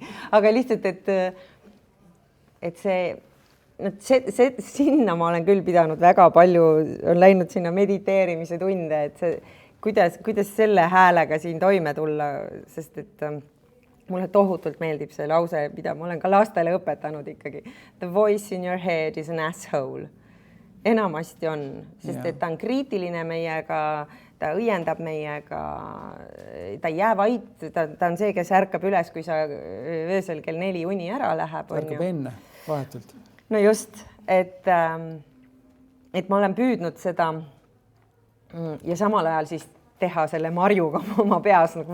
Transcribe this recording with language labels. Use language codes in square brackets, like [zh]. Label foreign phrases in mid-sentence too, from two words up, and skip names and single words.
[et] Aga lihtsalt, et see sinna ma olen küll pidanud väga palju, on läinud sinna mediteerimise tunde, et see, kuidas selle häälega siin toime tulla, sest et mulle tohutult meeldib see lause, mida ma olen ka lastele õpetanud ikkagi. [en] The voice in your head is an asshole. [et] enamasti on, sest et ta on kriitiline meiega, ta õiendab meiega, ta ei jää vait, ta on see, kes ärkab üles, kui sa öösel kell 4 uni ära läheb. Ärkab enne, vahetult. No just, et ma olen püüdnud seda ja samal ajal siis teha selle marjuga oma peas nagu